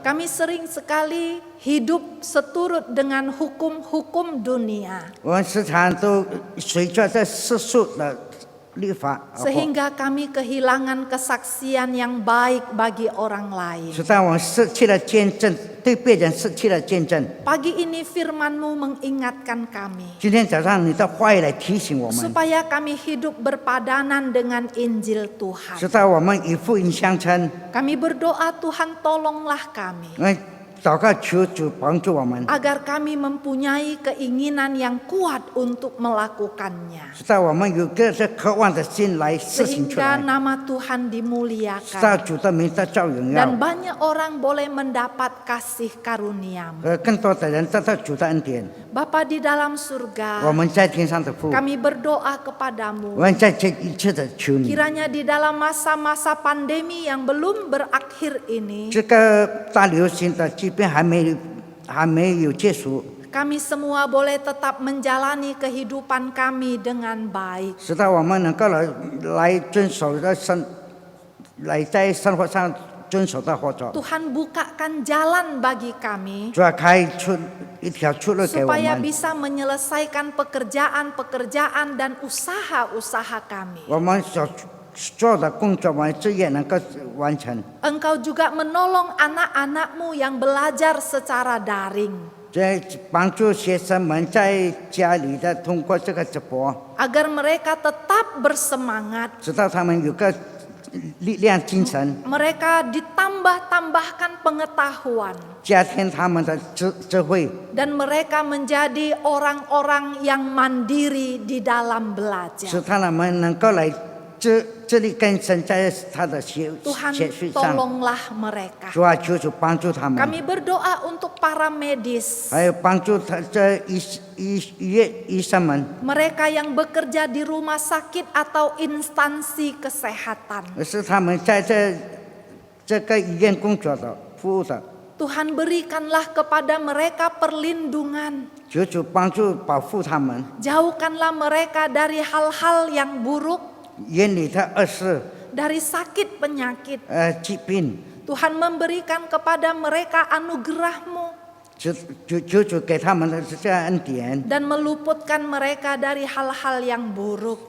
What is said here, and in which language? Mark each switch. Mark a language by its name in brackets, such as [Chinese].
[Indonesian] kami sering sekali hidup seturut dengan hukum-hukum dunia. [Chinese] 我们时常都随着这世俗的律法而活， [Indonesian] Sehingga kami kehilangan kesaksian yang baik bagi orang lain. [Chinese] 使到我们失去了见证，对别人失去了见证。 [Indonesian] Pagi ini firman-Mu mengingatkan kami [Chinese] 今天早上你的话语来提醒我们， [Indonesian] supaya kami hidup berpadanan dengan Injil Tuhan. [Chinese] 使到我们与福音相称。 [Indonesian] Kami berdoa Tuhan tolonglah kami [Chinese] 我们祷告求主帮助我们， [Indonesian] agar kami mempunyai keinginan yang kuat untuk melakukannya. [Chinese] 使到我们有个这渴望的心来实行出 [Indonesian] Sehingga [Chinese] 来， [Indonesian] nama Tuhan [Chinese] 使到 [Indonesian] dimuliakan [Chinese] 主的名得着荣耀， [Indonesian] dan banyak orang boleh mendapat kasih karunia-Mu. [Chinese] 更多的人得到主的恩典。 [Indonesian] Bapa di dalam [Chinese] 我 [Indonesian] surga, [Chinese] 们在天上的父， [Indonesian] kami berdoa [Chinese] 我 [Indonesian] kepadamu. [Chinese] 们在这一切的求你， [Indonesian] Kiranya di dalam masa-masa pandemi yang belum berakhir ini, [Chinese] 这个大流行的疾病还没有结束， [Indonesian] kami semua boleh tetap menjalani kehidupan kami dengan baik. [Chinese] 使到我们能够来遵守的来在生活上遵守的活着。 [Indonesian] Tuhan bukakan jalan bagi kami [Chinese] 主要开出一条出路给我 [Indonesian] supaya [Chinese] 们， [Indonesian] bisa menyelesaikan pekerjaan-pekerjaan dan usaha-usaha kami. [Chinese] 我们所做的工作，我们这也能够完成。 [Indonesian] Engkau juga menolong anak-anak-Mu yang belajar secara daring, [Chinese] 在帮助学生们在家里的通过这个直播， [Indonesian] agar mereka tetap bersemangat. [Chinese] 直到他们有个力量、精神， [Indonesian] Mereka ditambah-tambahkan pengetahuan [Chinese] 加添他们的智慧， [Indonesian] dan mereka menjadi orang-orang yang mandiri di dalam [Chinese] 使 [Indonesian] belajar. [Chinese] 他们能够来自力更生在他的学 [Indonesian] Tuhan [Chinese] 学上。 [Indonesian] tolonglah mereka. [Chinese] 主啊，求主帮助他们， [Indonesian] Kami berdoa untuk para medis, [Chinese] 还有帮助他这医生们， [Indonesian] mereka yang bekerja di rumah sakit atau instansi kesehatan. [Chinese] 是他们在这个医院工作的服务的。 [Indonesian] Tuhan berikanlah kepada mereka perlindungan. [Chinese] 求主帮助保护他们， [Indonesian] Jauhkanlah mereka dari hal-hal yang buruk, [Chinese] 远离他恶事、 [Indonesian] dari sakit penyakit. [Chinese] 疾病。 [Indonesian] Tuhan memberikan kepada mereka anugerah-Mu [Chinese] 求主给他们的这样恩典， [Indonesian] dan meluputkan mereka dari hal-hal yang buruk.